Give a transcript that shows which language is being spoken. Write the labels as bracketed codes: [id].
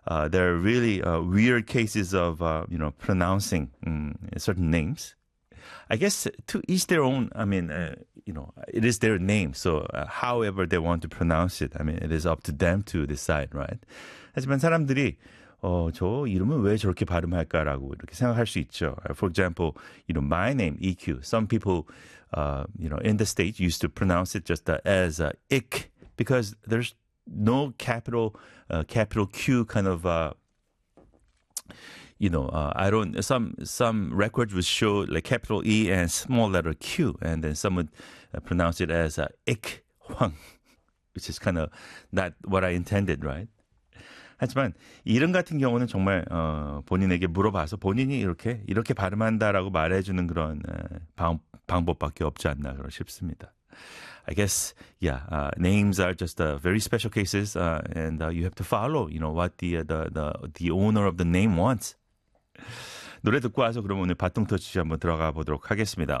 [en] There are really weird cases of pronouncing certain names. I guess to each their own, it is their name. So however they want to pronounce it, it is up to them to decide, right? [ko] 하지만 사람들이 저 이름을 왜 저렇게 발음할까라고 이렇게 생각할 수 있죠. [en] For example, my name, EQ. Some people, in the States used to pronounce it just as ick because there's no capital Q kind of, some records would show like capital E and small letter Q, and then some would pronounce it as Ik Hwang, which is kind of not what I intended, right? [ko] 하지만 이름 같은 경우는 정말 본인에게 물어봐서 본인이 이렇게 발음한다라고 말해주는 그런 방법밖에 없지 않나 그런 싶습니다. [en] I guess, names are just very special cases, and you have to follow, what the owner of the name wants. [ko] 노래 듣고 와서 그럼 오늘 바통터치 한번 들어가 보도록 하겠습니다.